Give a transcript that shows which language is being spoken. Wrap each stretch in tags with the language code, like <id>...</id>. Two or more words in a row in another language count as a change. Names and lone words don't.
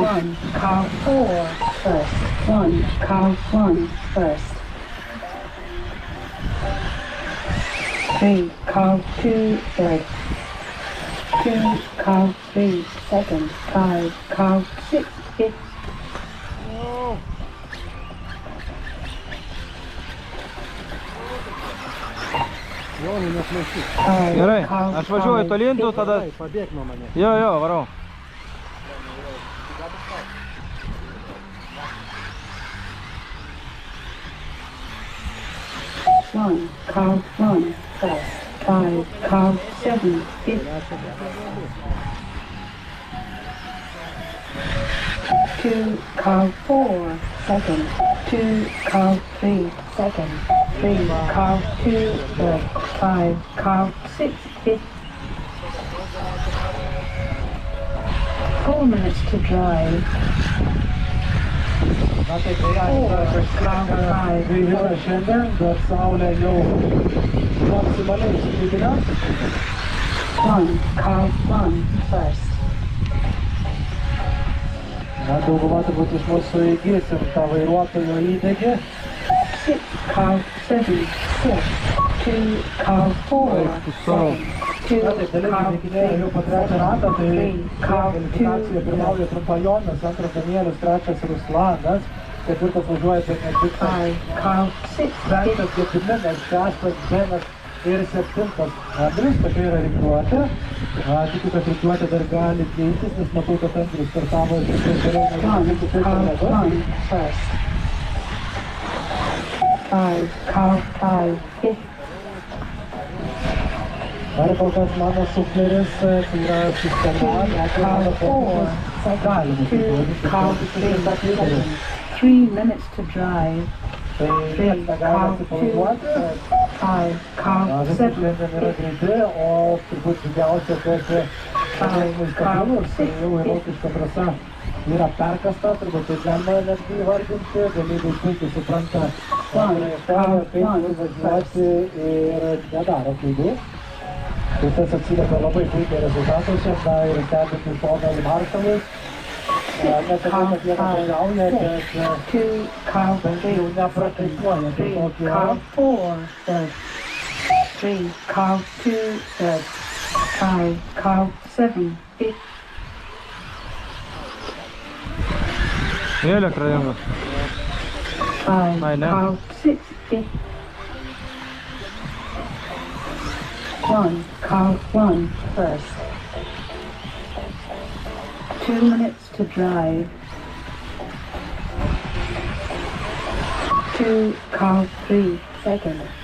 <en>1. Car 4 first. 1. Car 1 first. 3. Car 2 third. 2. Car 3 second. 5. Car 6 fifth.</en> <lt>Gerai, aš važiuoju tolyn, tu tada... Pabėk nuo mane. Jo, varau.</lt> <en>One, car 1 first. 5. Car 7 fifth. 2. Car 4 second. 2. Car 3 second. 3. Car 2 third. 5. Car 6 fifth. 4 minutes to drive.</en> <lt>Na tai gaivina šiandien, bet saulė jau maksimaliai išlygina.</lt> <en>1. Car 1 first.</en> <lt>Na, dauguma turbūt iš mūsų įgysim tą vairuotojo įdegį.</lt> <en>6. Car 7 fifth. 2. Car 4 second. 2.</en> <lt>Na, taip, dalis</lt> <en>Car</en> <lt>įdėkinėja jau po trečią ratą, tai</lt> <en>3. Car 2</en> <lt>kvalifikacija pirmauja Trumpa Jonas, antras Danielius, trečias Ruslanas, ketvirtas važiuoja Benediktas,</lt> <en>5. Car 6</en> <lt>penktas Gediminas, šeštas Benas ir septintas Andrius. Tokia yra rikiuotė. Tikiu, kad rikiuotė dar gali keistis, nes matau, kad Andrius startavo ir tikrai geriau negu kitus</lt> <en>Car</en> <lt>kolegos.</lt> <en>1 first. 5. Car 5 fifth.</en> <lt>Dar kol kas mano sufleris, tai yra sistema, net ir mano fokusas gali būti.</lt> <en>Car 3 second. 3 minutes to drive.</en> <lt>Tai niekas negali atsipalaiduoti.</lt> <en>5, car</en> <lt>Visi</lt> <en>7,</en> <lt>šiandien yra greiti, o turbūt didžiausia, kad stabilus, jau Rokiškio trasa yra perkasta, turbūt tai galima netgi įvardinti, dalyviai puikiai supranta, kaip važiuoti ir nedaro klaidų. Tai tas atsiliepia labai puikiai rezultatuose, ir stebint iš šoną į maršalus. Nesakau, kad jie nedalyvauja, bet jau neprakaituoja.</lt> <en>3, car 4, third. 3, car 2, third. 5, car 7, fifth.</en> <lt>Elektra jėga.</lt> <en>5,</en> <lt>Ai, ne.</lt> <en>car 6, fifth. 1, car 1, first. 2 minutes to drive. 2, car 3, second.</en>